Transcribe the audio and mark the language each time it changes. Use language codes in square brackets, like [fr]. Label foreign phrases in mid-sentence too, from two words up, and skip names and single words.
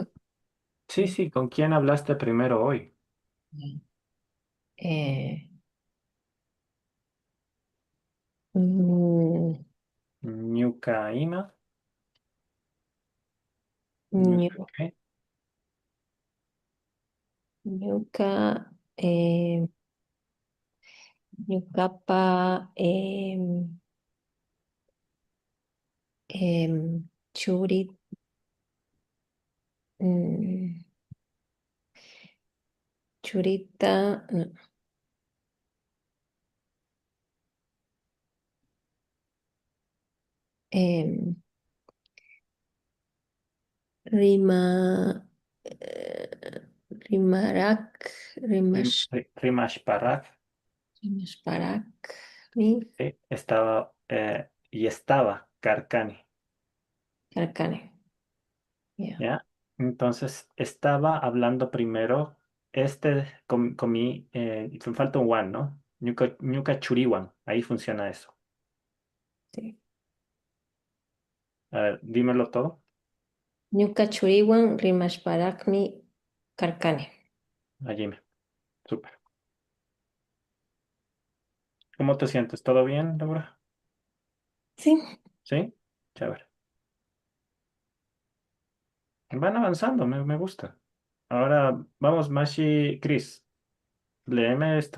[es] Sí, así. sí, ¿con quién hablaste primero hoy? Eh, mm, [qu] Ñucaima. ñu- [es] ¿Ñuca qué? [qu] ñuca, eh, ñucapa, churi, mm, churita, no, em, rima, rimarak, Rimashparak. rimashparak, [es] Sí, estaba, y estaba, Carcani. [qu] carcane. Ya, [es] ¿Ya? Entonces, estaba hablando primero, comí, me falta un one, ¿no? [qu] Ñuca churiwan, [es] ahí funciona eso. sí. A ver, dímelo todo. [qu] Ñuka churiwan, rimashparakmi, carcane. [es] Allí súper. ¿Cómo te sientes? ¿Todo bien, Laura? Sí. ¿Sí? Chévere. Van avanzando, me gusta. Ahora vamos, Mashi, Chris, léeme esto.